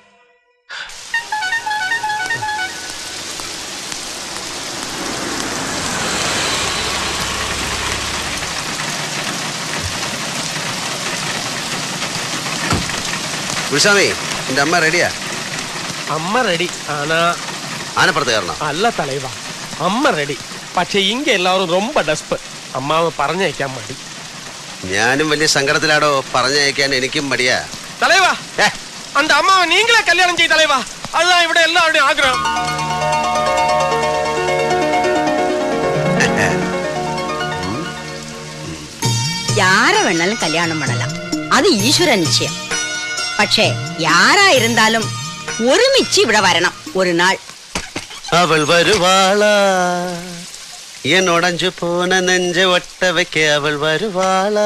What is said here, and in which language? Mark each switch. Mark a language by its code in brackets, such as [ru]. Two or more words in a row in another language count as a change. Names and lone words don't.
[ml] ഗുരുസ്വാമി, എന്റെ അമ്മ റെഡിയാ? [ta] அம்மா ரெடி ஆனா [ml] ആനപ്പുറത്ത് കയറണം. [ta] அல்ல தலைவா அம்மா ரெடி [ml] പക്ഷെ ഇങ്ങ എല്ലാവരും ரொம்ப ഡസ്പ് അമ്മാവ് പറഞ്ഞയക്കാൻ മടി. ഞാനും വലിയ സങ്കടത്തിലാടോ. പറഞ്ഞയക്കാൻ എനിക്കും മടിയാ. [ta] தலைவா அந்த அம்மாவை நீங்களே கல்யாணம் செய்ய தலைவா. [ml] அதுதான் ഇവിടെ എല്ലാവരുടെയും ആഗ്രഹം. [ta] யார வேணாலும் கல்யாணம் பண்ணலாம், அது ஈஸ்வர நிச்சயம். [ml] പക്ഷേ யாராயிருந்தாலும் ഒരുമിച്ച് ഇവിടെ വരണം ഒരു നാൾ. [ta] அவள் வருவாளா என்னோடஞ்சு போன நெஞ்ச ஒட்ட வெக்க அவள் வருவாளா.